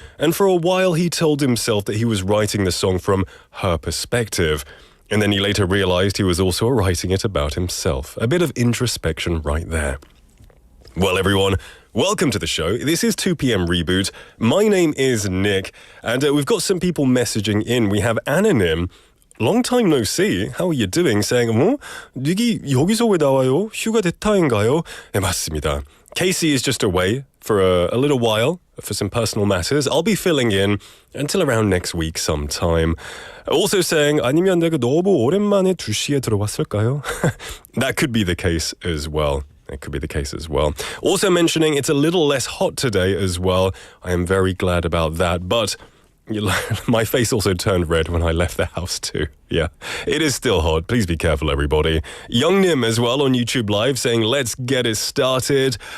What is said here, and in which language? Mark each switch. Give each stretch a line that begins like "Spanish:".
English: And for a while, he told himself that he was writing the song from her perspective. And then he later realized he was also writing it about himself. A bit of introspection right there. Well, everyone, welcome to the show. This is 2 p.m. Reboot. My name is Nick, and we've got some people messaging in. We have Anonym. Long time no see. How are you doing? Saying,
Korean: 닉이 여기서 왜 나와요? 휴가 대타인가요? 네, 맞습니다.
English: Casey is just away for a little while for some personal matters. I'll be filling in until around next week sometime. Also saying,
Korean: 아니면 내가 너무 오랜만에 2시에 들어왔을까요?
English: That could be the case as well. It could be the case as well. Also mentioning it's a little less hot today as well. I am very glad about that. But my face also turned red when I left the house too. Yeah, it is still hot. Please be careful, everybody. Young Nim as well on YouTube Live saying, let's get it started.